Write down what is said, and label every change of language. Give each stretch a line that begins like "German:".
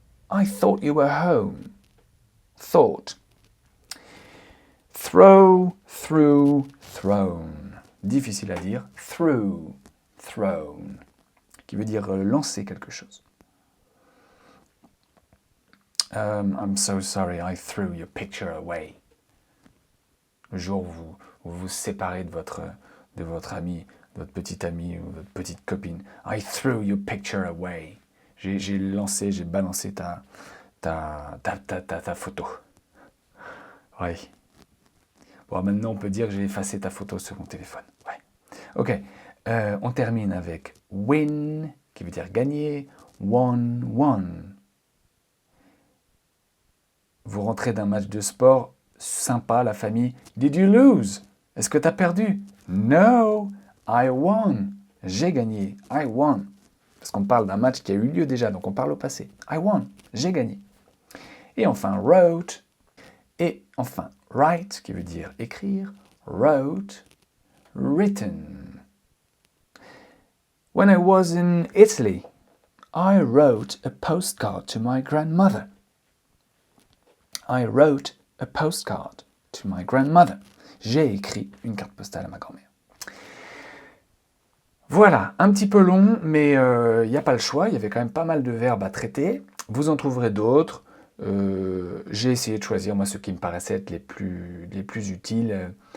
English: I thought you were home. Thought. Throw, through, thrown.
French: Difficile à dire.
English: Through, thrown.
French: Qui veut dire lancer quelque chose.
English: I'm so sorry, I threw your picture away.
French: Le jour où vous vous séparez de votre ami, de votre petite amie ou votre petite copine.
English: I threw your picture away.
French: J'ai balancé ta photo. Oui. Bon, maintenant on peut dire que j'ai effacé ta photo sur mon téléphone. Ouais. Ok. On termine avec win, qui veut dire gagner.
English: Won.
French: Vous rentrez d'un match de sport sympa, la famille.
English: Did you lose?
French: Est-ce que tu as perdu?
English: No, I won.
French: J'ai gagné.
English: I won.
French: Parce qu'on parle d'un match qui a eu lieu déjà, donc on parle au passé.
English: I won.
French: J'ai gagné. Et enfin, wrote. Et enfin, write, qui veut dire écrire.
English: Wrote, written. When I was in Italy, I wrote a postcard to my grandmother. I wrote a postcard to my grandmother.
French: J'ai écrit une carte postale à ma grand-mère. Voilà, un petit peu long, mais il n'y a pas le choix. Il y avait quand même pas mal de verbes à traiter. Vous en trouverez d'autres. J'ai essayé de choisir, moi, ceux qui me paraissaient être les plus utiles.